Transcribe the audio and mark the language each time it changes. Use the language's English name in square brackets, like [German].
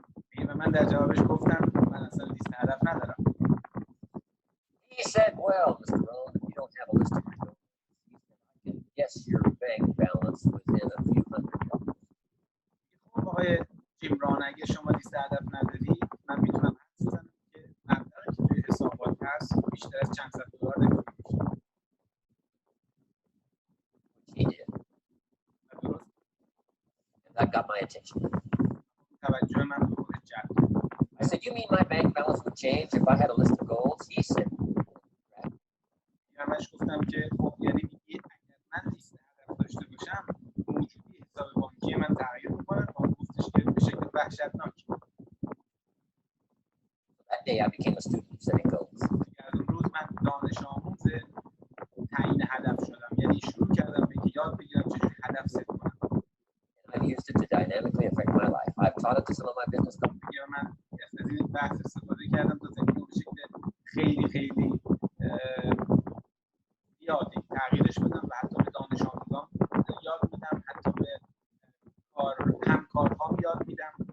[Persian] دیگه من در جوابش گفتم من اصلا لیست هدف ندارم. [English] He said, well, Mr. Rohn, if you don't have a list of your goals, I can guess your bank balance within a few $100. [Persian] خب آقای جیمران اگه شما لیست هدف نداری من میتونم حدس بزنم که مبلغی که توی حسابات هست بیشتر از چند صد دلار نمیشه. [English] He did. And that got my attention. [Persian] توجه من به خودش جلب. [English] I said, you mean my bank balance would change if I had a list of goals? He said, [Persian] همش گفتم که خب یعنی میگی اگر من لیست هدف داشته باشم موجودی حساب بانکی من تغییر میکنه. اون گفتش که به شکل وحشتناک. [English] that day I became a student of setting goals. [Persian] از اون روز من دانش آموز تعیین هدف شدم. یعنی شروع کردم به یاد بگیرم چجوری هدف ست کنم. [English] And I've used it to dynamically affect my life. I've taught it to some of my business companies. [Persian] من از این بحث استفاده کردم تا زندگی به شکل خیلی خیلی زیادی تغییرش بدم و حتی به دانش آموزان یاد میدم، حتی به همکارهام یاد میدم.